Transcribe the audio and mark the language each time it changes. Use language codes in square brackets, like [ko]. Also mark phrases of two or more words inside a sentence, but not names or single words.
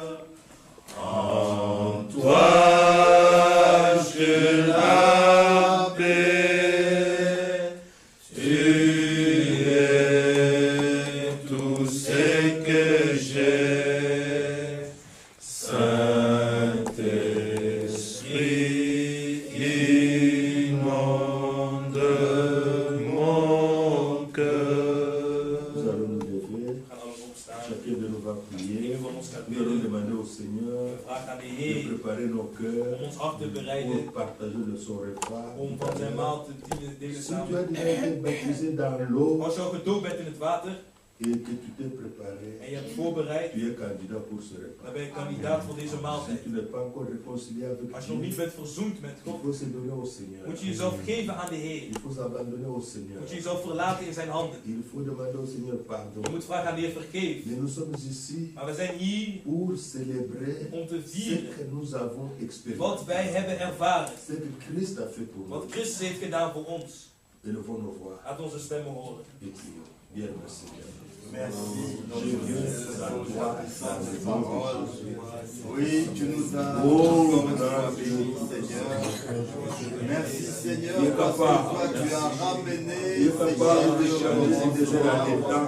[fr] En toi je l'appelle, tu es tout ce que j'ai. Saint-Esprit, inonde mon cœur. Nous allons nous lever. [nl] We gaan allemaal opstaan. [fr] Chacun de nous va prier. [nl] Ieder van ons gaat [fr] Nous allons [nl] bidden. [fr] demander au Seigneur [nl] We vragen aan de [fr] de [nl] Heer [fr] préparer nos cœurs [nl] om ons hart te bereiden. [fr] pour partager de son repas. [nl] Om van zijn maal te delen [fr] Si tu [nl] samen. [fr] as déjà été baptisé dans l'eau [nl] Als je al gedoopt bent in het water [fr] et que tu t'es préparé, [nl] en je hebt voorbereid, [fr] tu es candidat pour ce repas. [nl] dan ben je kandidaat voor deze [fr] Si [nl] maaltijd. [fr] tu n'es pas encore réconcilié avec [nl] Als je nog niet [fr] Dieu, [nl] bent verzoend met [fr] il [nl] God, [fr] faut se donner au Seigneur. [nl] moet je jezelf geven aan de Heer. [fr] Il faut s'abandonner au Seigneur. [nl] Moet je jezelf verlaten in zijn handen. [fr] Il faut demander au Seigneur pardon. [nl] Je moet vragen aan de Heer vergeef. [fr] Mais nous sommes ici [nl] Maar we zijn hier [fr] pour célébrer [nl] om te [fr] ce [nl] vieren [fr] que nous avons [nl] wat [fr] expérimenté. [nl] wij hebben ervaren. [fr] Ce que Christ a fait pour [nl] Wat [fr] nous. [nl] Christus heeft gedaan voor ons. [fr] Élevons nos voix [nl] Laat onze stemmen horen. [fr] et prions. Bien, merci. Merci. Je viens à toi dans le nom de Jésus. Oui, tu nous as Oh, encore une fois merci. bénis, Seigneur. Merci, Seigneur, Il est parce que capable. toi, tu as ramené, Il est capable de changer si déjà la temps.